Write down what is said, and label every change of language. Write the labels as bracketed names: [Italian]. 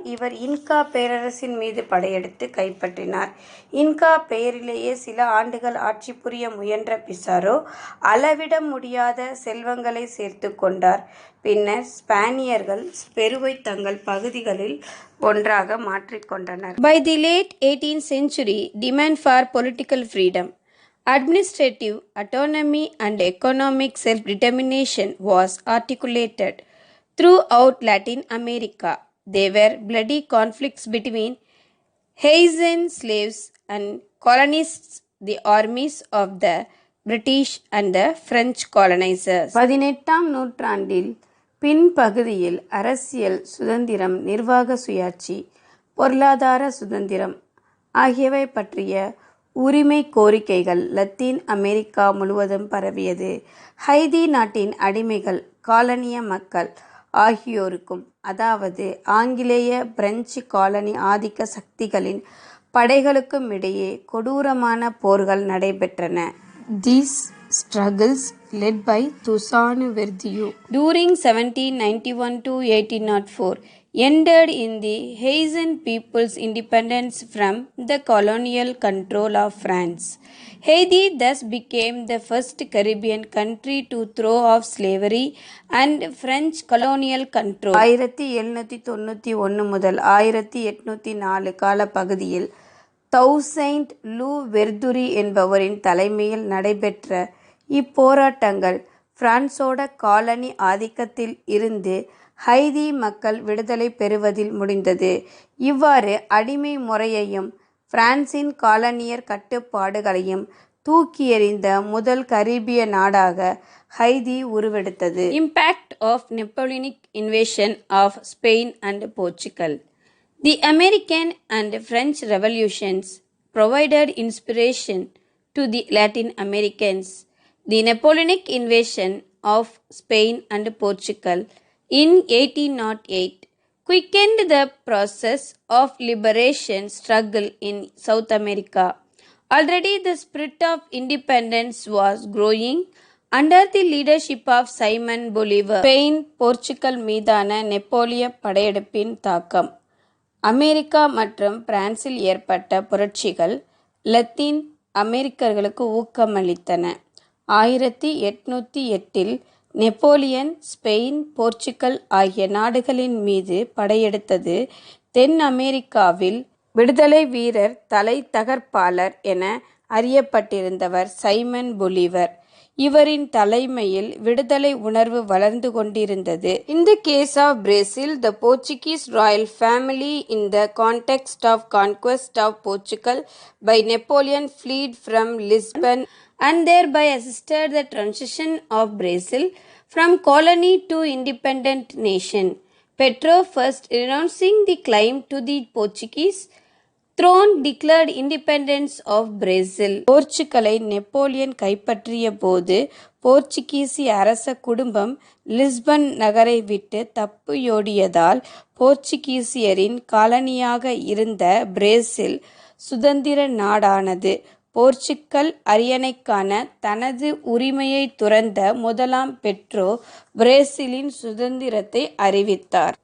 [Tamil] இவர் இன்கா பேரரசின் மீது படையெடுத்து கைப்பற்றினார். இன்கா பெயரிலேயே சில ஆண்டுகள் ஆட்சி புரிய முயன்ற பிசாரோ அளவிட முடியாத செல்வங்களை சேர்த்து கொண்டார். பின்னர் ஸ்பானியர்கள் பெருவை தங்கள் பகுதிகளில் ஒன்றாக மாற்றிக்கொண்டனர். [English] By the late 18th century, demand for political freedom, administrative autonomy and economic self-determination was articulated throughout Latin America. There were bloody conflicts between Haitian slaves and colonists, the armies of the British and the French colonizers. [Tamil] 18ஆம் நூற்றாண்டில் பின்பகுதியில் அரசியல் சுதந்திரம், நிர்வாக சுயாட்சி, பொருளாதார சுதந்திரம் ஆகியவை பற்றிய உரிமை கோரிக்கைகள் லத்தீன் அமெரிக்கா முழுவதும் பரவியது. ஹைதி நாட்டின் அடிமைகள், காலனிய மக்கள் ஆகியோருக்கும், அதாவது ஆங்கிலேய பிரெஞ்சு காலனி ஆதிக்க சக்திகளின் படைகளுக்கும் இடையே கொடூரமான போர்கள் நடைபெற்றன. [English] These struggles led by Toussaint Louverture during 1791 to 1804 ended in the Haitian people's independence from the colonial control of France. Haiti thus became the first Caribbean country to throw off slavery and French colonial control. [Tamil] 1791 முதல் 1804 காலப்பகுதியில் தௌசைண்ட் லூவெர்துரி என்பவரின் தலைமையில் நடைபெற்ற இப்போராட்டங்கள் பிரான்சோட colony ஆதிக்கத்தில் இருந்து Haiti மக்கள் விடுதலை பெறுவதில் முடிந்தது. இவ்வாறு அடிமை முறையையும் பிரான்சின் காலனியர் கட்டுப்பாடுகளையும் தூக்கி எறிந்த முதல் கரீபிய நாடாக ஹைதி உருவெடுத்தது. [English] Impact of Napoleonic invasion of Spain and Portugal. The American and French revolutions provided inspiration to the Latin Americans. The Napoleonic invasion of Spain and Portugal in 1808 quickened the process of liberation struggle in South America. Already the spirit of independence was growing under the leadership of Simon Bolivar. [Tamil] Spain, Portugal மீதான நெப்போலிய படையெடுப்பின் தாக்கம். America மற்றும் பிரான்சில் ஏற்பட்ட புரட்சிகள் Latin அமெரிக்கர்களுக்கு ஊக்கமளித்தன. 1808 Napoleon Spain, Portugal ஆகிய நாடுகளின் மீது படையெடுத்தது. தென் அமெரிக்காவில் விடுதலை வீரர், தலை தகர்ப்பாளர் என அறியப்பட்டிருந்தவர் சைமன் பொலிவர். இவரின் தலைமையில் விடுதலை உணர்வு வளர்ந்து கொண்டிருந்தது. [English] In the case of Brazil, the Portuguese royal family, in the context of conquest of Portugal by Napoleon, fled from Lisbon and thereby assisted the transition of Brazil from colony to independent nation. Pedro first renouncing the claim to the Portuguese throne declared independence of Brazil. [Tamil] போர்ச்சுகலை Napoleon கைப்பற்றிய போது போர்ச்சுகீசிய அரச குடும்பம் Lisbon நகரை விட்டு தப்பியோடியதால் போர்ச்சுகீசியரின் காலனியாக இருந்த Brazil சுதந்திர நாடானது. Portugal அரியணைக்கான தனது உரிமையை துறந்த முதலாம் பெட்ரோ பிரேசிலின் சுதந்திரத்தை அறிவித்தார்.